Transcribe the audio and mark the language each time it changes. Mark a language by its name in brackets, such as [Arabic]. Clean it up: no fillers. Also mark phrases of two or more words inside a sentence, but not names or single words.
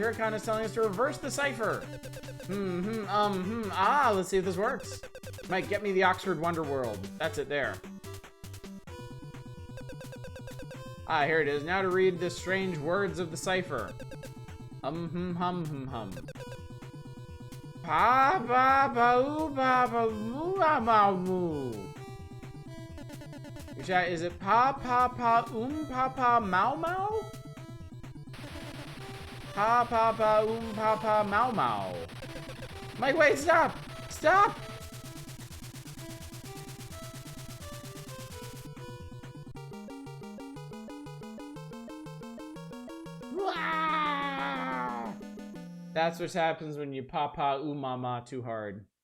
[English] Huracan is telling us to reverse the cipher! Ah, let's see if this works. Mike, get me the Oxford Wonder World. That's it there. Ah, here it is. Now to read the strange words of the cipher. Hum. Pa ba ba oo ba ba moo ba ba moo. Is it pa pa pa pa pa mau mau? Pa pa pa pa pa mau mau. Mike, wait, stop! Stop! That's what happens when you papa umama too hard.